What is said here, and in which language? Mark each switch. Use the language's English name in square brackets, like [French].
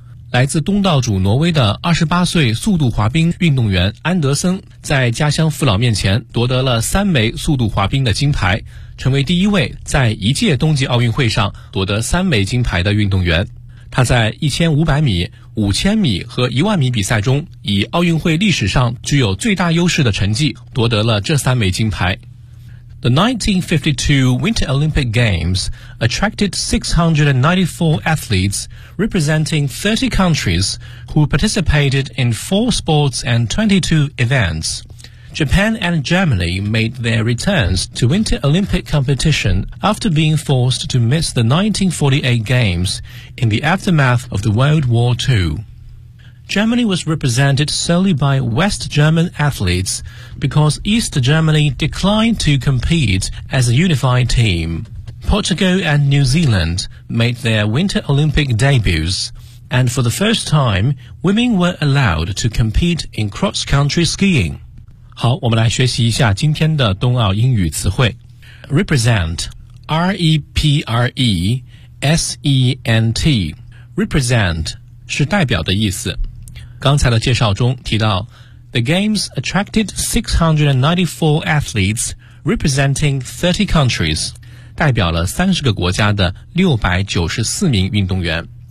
[Chinese] 来自东道主挪威的28岁速度滑冰运动员安德森在家乡父老面前夺得了3枚速度滑冰的金牌，成为第一位在一届冬季奥运会上夺得3枚金牌的运动员。他在1500米、5000米和1万米比赛中以奥运会历史上具有最大优势的成绩夺得了这3枚金牌。 [English] The 1952 Winter Olympic Games attracted 694 athletes representing 30 countries who participated in 4 sports and 22 events. Japan and Germany made their returns to Winter Olympic competition after being forced to miss the 1948 Games in the aftermath of the World War II. Germany was represented solely by West German athletes because East Germany declined to compete as a unified team. Portugal and New Zealand made their Winter Olympic debuts, and for the first time, women were allowed to compete in cross-country skiing. [Chinese] 好，我们来学习一下今天的冬奥英语词汇。 [English] Represent, R-E-P-R-E-S-E-N-T. [Chinese] Represent 是代表的意思。刚才的介绍中提到 [English] The Games attracted 694 athletes representing 30 countries, [Chinese] 代表了30个国家的694名运动员。